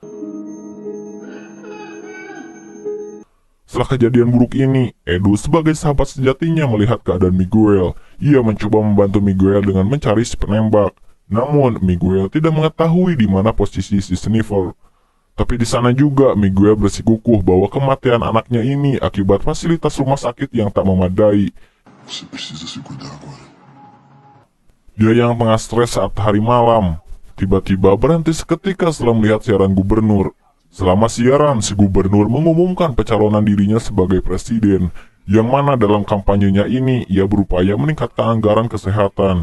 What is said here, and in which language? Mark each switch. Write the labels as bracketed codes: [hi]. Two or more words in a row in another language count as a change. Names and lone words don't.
[id] Setelah kejadian buruk ini, Edu sebagai sahabat sejatinya melihat keadaan Miguel. Ia mencoba membantu Miguel dengan mencari si penembak. Namun, Miguel tidak mengetahui di mana posisi si sniffer. Tapi di sana juga, Miguel bersikukuh bahwa kematian anaknya ini akibat fasilitas rumah sakit yang tak memadai. [pt] Você precisa se cuidar agora. [id] Dia yang tengah stres saat hari malam, tiba-tiba berhenti seketika setelah melihat siaran gubernur. Selama siaran, si gubernur mengumumkan pencalonan dirinya sebagai presiden, yang mana dalam kampanyenya ini ia berupaya meningkatkan anggaran kesehatan.